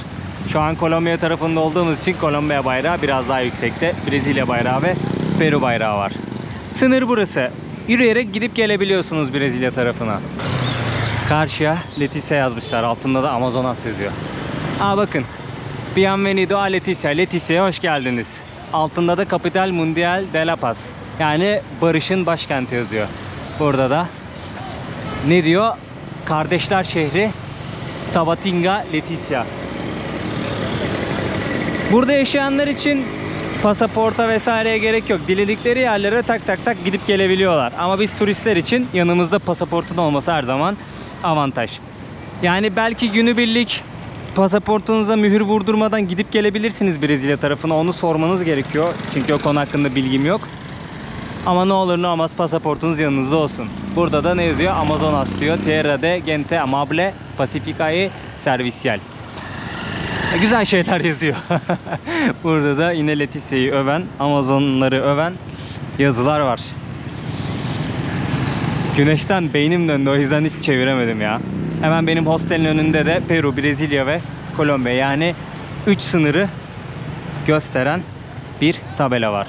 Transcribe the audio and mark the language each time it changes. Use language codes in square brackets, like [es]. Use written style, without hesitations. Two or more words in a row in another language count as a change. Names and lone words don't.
[tr] Şu an Kolombiya tarafında olduğumuz için Kolombiya bayrağı biraz daha yüksekte. Brezilya bayrağı ve Peru bayrağı var. Sınır burası. Yürüyerek gidip gelebiliyorsunuz Brezilya tarafına. Karşıya Leticia yazmışlar. Altında da Amazonas yazıyor. Bakın. [es] Bienvenido a Leticia. [tr] Leticia'ya hoş geldiniz. Altında da [es] Capital Mundial de la Paz. [tr] Yani barışın başkenti yazıyor. Burada da ne diyor? Kardeşler şehri Tabatinga Leticia. Burada yaşayanlar için pasaporta vesaireye gerek yok. Diledikleri yerlere tak tak tak gidip gelebiliyorlar. Ama biz turistler için yanımızda pasaportun olması her zaman avantaj. Yani belki günübirlik pasaportunuza mühür vurdurmadan gidip gelebilirsiniz Brezilya tarafına. Onu sormanız gerekiyor. Çünkü o konu hakkında bilgim yok. Ama ne olur ne olmaz pasaportunuz yanınızda olsun. Burada da ne yazıyor? Amazonas diyor. [es] Tierra de gente amable, pacifica y servicial. [tr] Güzel şeyler yazıyor. Burada da yine Leticia'yı öven, Amazonları öven yazılar var. Güneşten beynim döndü, o yüzden hiç çeviremedim ya. Hemen benim hostelin önünde de Peru, Brezilya ve Kolombiya, yani 3 sınırı gösteren bir tabela var.